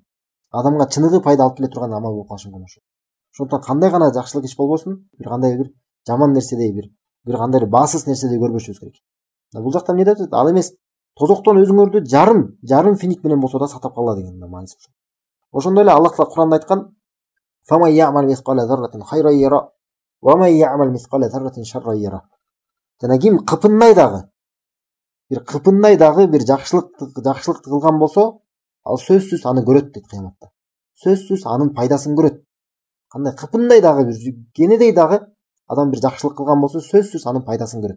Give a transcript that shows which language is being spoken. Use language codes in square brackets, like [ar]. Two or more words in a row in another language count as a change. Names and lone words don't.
[ky] Адамга чыныгы пайда алып келе турган амал болуп калышы мүмкүн ошо. Ошондуктан кандай гана жакшылык иш болбосун, бир кандай бир жаман нерседей, бир кандай баасыз нерседей көрбөшүбүз керек. Бул жакта эмне деп атат? Ал эмес тозоктон өзүңөрдү жарым финик менен болсо да сактап калгыла деген мааниси. Ошондой эле Аллах Таала Куранда айткан: [ar] "فمن يعمل مثقال ذرة خيرا يره، ومن يعمل مثقال ذرة شرا يره." [ky] Жана ким кыпындай дагы бир жакшылыкты кылган болсо, ал сөзсүз аны көрөт дейт кыяматта. Сөзсүз анын пайдасын көрөт. Кандай кыпындай дагы бир кенедей дагы адам бир жакшылык кылган болсо, сөзсүз анын пайдасын көрөт.